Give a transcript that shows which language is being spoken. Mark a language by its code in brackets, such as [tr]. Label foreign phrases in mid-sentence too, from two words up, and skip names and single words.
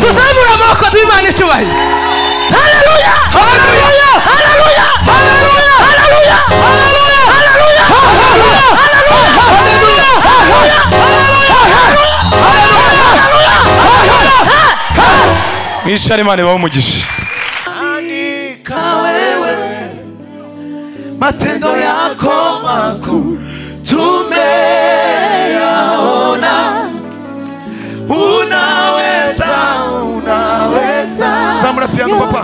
[rw] Tuzamura amaboko tw'Imana icyubahiro. Haleluya, haleluya, haleluya, haleluya, haleluya, haleluya, haleluya, haleluya, haleluya. Mwishare Imana ibahe umugisha. [sw] Andika wewe matendo yako makuu tumeyaona. Unaweza, unaweza. [rw] Samura piano papa.